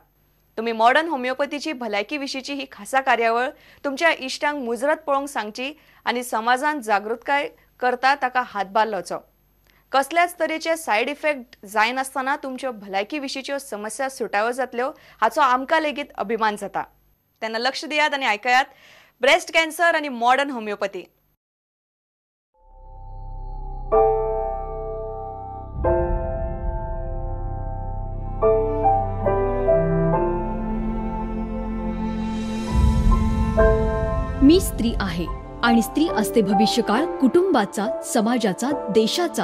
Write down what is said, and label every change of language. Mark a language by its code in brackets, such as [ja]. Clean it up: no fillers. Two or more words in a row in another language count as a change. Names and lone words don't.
[kok] तुमी [en] modern homeopathy [kok] भलायकी विशींची ही खासा कार्यावळ तुमच्या इश्टांक मुजरत पळोवंक सांगची आनी समाजांत जागृतकाय करता ताका हातभार लावचो. कसल्याच तरेचे [en] side effect [kok] जायनासतना तुमच्यो भलायकी विशींच्यो समस्या सुटाव्यो जातल्यो हाचो आमकां लेगीत अभिमान जाता. तेन्ना लक्ष दियात आनी आयकयात [en] breast cancer [kok] आनी [en] modern homeopathy. [mr] मी स्त्री आहे आणि स्त्री असते भविष्यकाळ कुटुंबाचा, समाजाचा, देशाचा.